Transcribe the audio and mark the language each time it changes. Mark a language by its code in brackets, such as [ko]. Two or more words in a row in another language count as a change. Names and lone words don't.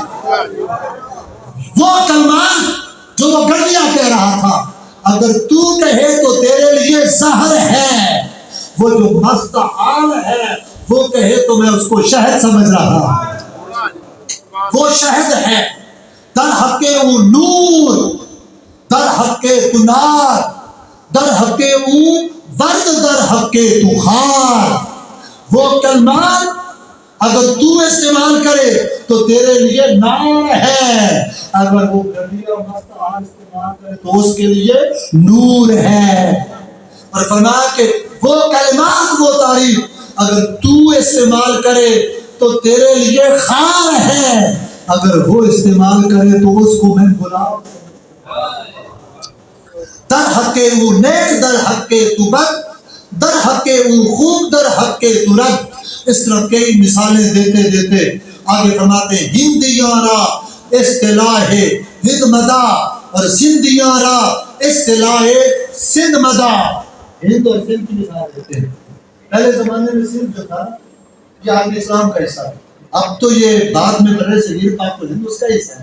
[ur] وہ کلمات جو وہ گڑیا کہہ رہا تھا اگر تو کہے تو تیرے لیے زہر ہے، وہ جو مستعال ہے وہ کہے تو میں اس کو شہد سمجھ رہا ہوں، وہ شہد ہے۔ [fa] در حق او نور، در حق تو نار، در حق او ورد، در حق تو خار۔ [ur] وہ کلمات اگر تو استعمال کرے تو تیرے لیے نار ہے، اگر وہ گڑیا مستعال استعمال کرے تو اس کے لیے نور ہے۔ اور فرمایا کہ وہ کلمات، وہ تعریف اگر تو استعمال کرے تو تیرے لیے خار ہے، اگر وہ استعمال کرے تو اس کو میں گلاب۔ [fa] در حق او نیک، در حق تو بد، در حق او خوب، در حق تو رد۔ [ur] اس طرح کئی مثالیں دیتے دیتے آگے فرماتے ہیں [fa] ہندیاں را اصطلاح ہند مدا [ur] اور [fa] سندھیاں را اصطلاح سندھ مدا۔ [ur] ہند اور سندھ کی مثال دیتے ہیں۔ پہلے زمانے میں سندھ جو تھا یہ عالم اسلام کا حصہ ہے، اب تو یہ بعد میں بر صغیر پاک و ہند اس کا حصہ ہے۔